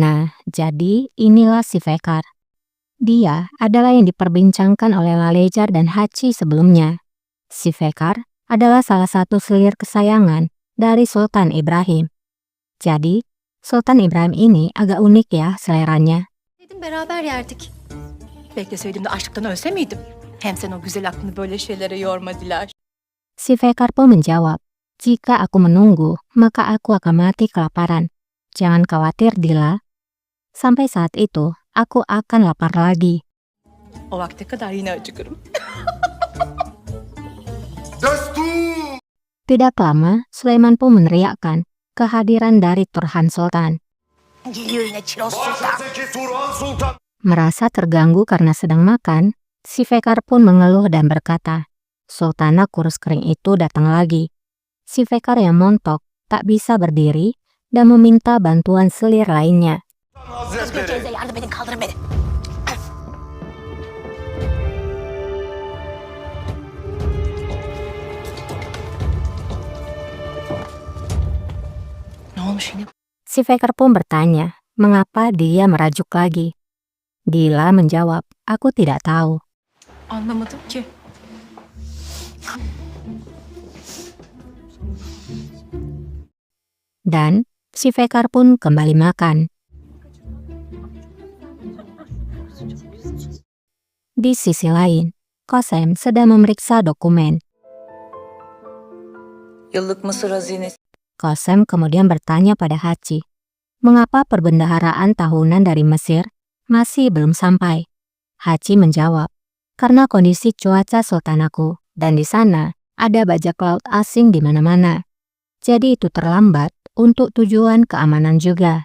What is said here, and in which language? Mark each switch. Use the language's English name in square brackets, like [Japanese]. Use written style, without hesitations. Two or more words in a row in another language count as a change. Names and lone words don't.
[Indonesian] Nah, jadi inilah Sifekar. Dia adalah yang diperbincangkan oleh Lalejar dan Hachi sebelumnya. Si Fekar adalah salah satu selir kesayangan dari Sultan Ibrahim. Jadi, Sultan Ibrahim ini agak unik ya seleranya. [Turkish] Dedim beraber yerdik. Bekleseydim de açlıktan ölse miydim? Hem sen o güzel aklını böyle şeylere yorma Dilar. [Indonesian] Si Fekar pun menjawab, jika aku menunggu, maka aku akan mati kelaparan. Jangan khawatir, Dila. Sampai saat itu, aku akan lapar lagi. [Turkish] O vakte kadar yine acıkırım. [Indonesian] Tidak lama, Sulaiman pun meneriakkan kehadiran dari Turhan Sultan. Merasa terganggu karena sedang makan, si Fekar pun mengeluh dan berkata, Sultana kurus kering itu datang lagi. Si Fekar yang montok tak bisa berdiri dan meminta bantuan selir lainnya. [Turkish] Teyze yardım edin kaldırın beni. Ne olmuş yine? [Indonesian] Si Fekar pun bertanya, mengapa dia merajuk lagi. Dila menjawab, aku tidak tahu. [Turkish] Anlamadım ki. [Indonesian] Dan si Fekar pun kembali makan. Di sisi lain, Kosem sedang memeriksa dokumen. [Turkish] Yıllık Mısır hazinesi. [Indonesian] Kosem kemudian bertanya pada Hachi, mengapa perbendaharaan tahunan dari Mesir masih belum sampai? Hachi menjawab, karena kondisi cuaca sultanaku, dan di sana ada bajak laut asing di mana-mana. Jadi itu terlambat untuk tujuan keamanan juga.